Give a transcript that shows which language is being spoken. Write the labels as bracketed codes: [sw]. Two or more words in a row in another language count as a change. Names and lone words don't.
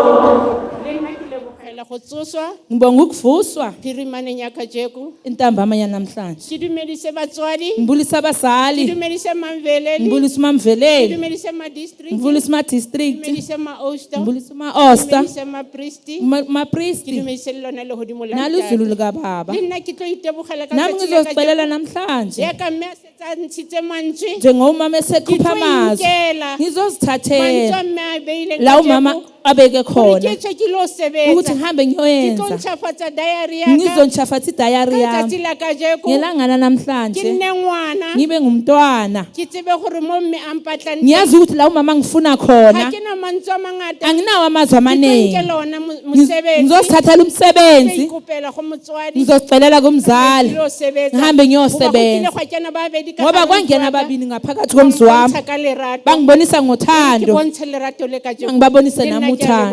[zu] Ngibonga ukuvuswa [nso] Phirimane Nyakajeku. [zu] intambama yanamhlanje. [nso] Sidumedise batswadi. [zu] Ngibulisa abazali, [nso] Sidumedise Mamveleli. [zu] ngibulisa uMamveleli, [nso] Sidumedise ma district. [zu] ngibulisa ama-district, [nso] Sidumedise ma Oster. [zu] ngibulisa ama-Oster, [nso] Sidumedise ma priesti. [zu] mapristi, [nso] Sidumedise lona lehodimo la [zu] naluzulu likababa. [nso] Le nna ke tlo itebogela ka [zu] Nami [nso] letsatsi la [zu] ngizozicelela [nso] kajeno. [zu] namhlanje [nso] Yaka mme a setsa ntshitse mantswe. [zu] njengomama esekhupha amazwi, [nso] Mantswe [zu] ngizozithathela [nso] a mme a beile [zu] la umama abeke khona [nso] ke tshe ke lo sebetsa. [zu] ukuthi ngihambe [nso] Ke tlo [zu] ngiyoyenza, [nso] ntšhafatsa diary yaka. [zu] ngizontshafatha idayari [nso] Ka [zu] yami [nso] letsatsi la kajeko. [zu] ngelangana [nso] Ke [zu] namhlanje [nso] nne ngwana. [zu] ngibe ngumntwana. [nso] Ke tsebe gore mo mme a mpatlang teng. [zu] Ngiyazi ukuthi la umama ngifuna [nso] Ha [zu] khona [nso] ke na mantswe a mangata. [zu] anginawo amazwi [nso] Ke tlo [zu] amaningi. [nso] nkela ona mosebetsi. [zu] Ngizosithathela umsebenzi, [nso] Ke ikopela go motswadi. [zu] ngizozicelela kumzali [nso] Ke lo sebetsa. [zu] ngihambe [nso] Ngoba [zu] ngiyosebenza [nso] go kile gwa kena babedi ka [zu] ngoba [nso] gare [zu] kwangena [nso] motho wa ka. [zu] ababili ngaphakathi komzi wami [nso] Bontsha ka lerato. [zu] bangibonisa [nso] Ke [zu] ngothando, [nso] bontshe lerato le kajeko. [zu] angibabonise [nso] Le nna [zu] nami [nso] ke a leboga.